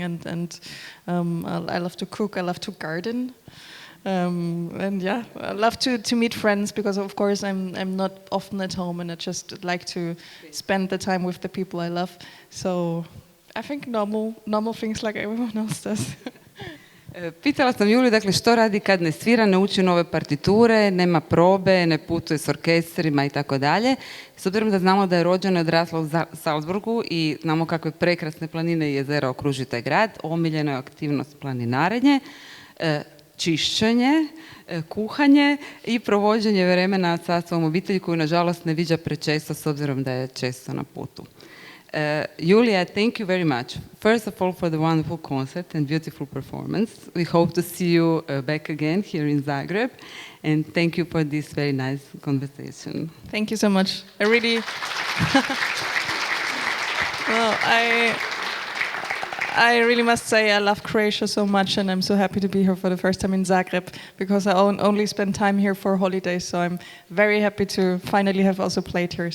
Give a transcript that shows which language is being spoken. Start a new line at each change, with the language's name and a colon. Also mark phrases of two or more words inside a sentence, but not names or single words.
English: And I love to cook. I love to garden. And yeah, I love to meet friends because, of course, I'm not often at home, and I just like to spend the time with the people I love. So I think normal things like everyone else does.
Croatian: Pitala sam Juliju, dakle, što radi kad ne svira, ne uči nove partiture, nema probe, ne putuje s orkestrima i tako dalje. S obzirom da znamo da je rođena i odrasla u Salzburgu i znamo kakve prekrasne planine i jezera okružuju taj grad, omiljena je aktivnost planinarenje, čišćenje, kuhanje i provođenje vremena sa svojom obitelji koju nažalost ne viđa prečesto s obzirom da je često na putu.
English: Julia, thank you very much. First of all, for the wonderful concert and beautiful performance. We hope to see you back again here in Zagreb. And thank you for this very nice conversation. Thank you so much. I really... Well, I really must say I love Croatia so much, and I'm so happy to be here for the first time in Zagreb, because I only spend time here for holidays, so I'm very happy to finally have also played here.